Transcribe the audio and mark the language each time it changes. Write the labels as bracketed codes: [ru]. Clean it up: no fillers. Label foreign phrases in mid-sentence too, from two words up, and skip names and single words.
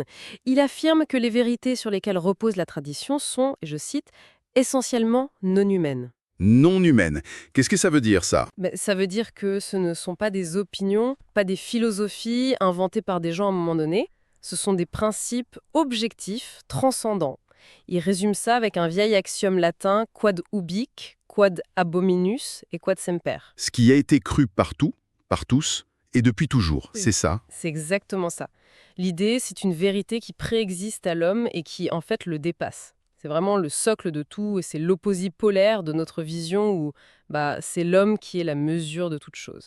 [fr] Il affirme que les vérités sur lesquelles repose la tradition sont, et je cite, essentiellement non humaines. Non humaine. Qu'est-ce que ça veut dire ça? Mais ça veut dire que ce ne sont pas des opinions, pas des philosophies inventées par des gens à un moment donné. Ce sont des principes objectifs, transcendants. Il résume ça avec un vieil axiome latin [la] quod ubique, quod abominus et quod semper. [fr] Ce qui a été cru partout, par tous, et depuis toujours, Oui. c'est ça? C'est exactement ça. L'idée, c'est une vérité qui préexiste à l'homme et qui, en fait, le dépasse. C'est vraiment le socle de tout et c'est l'opposé polaire de notre vision où c'est l'homme qui est la mesure de toute chose.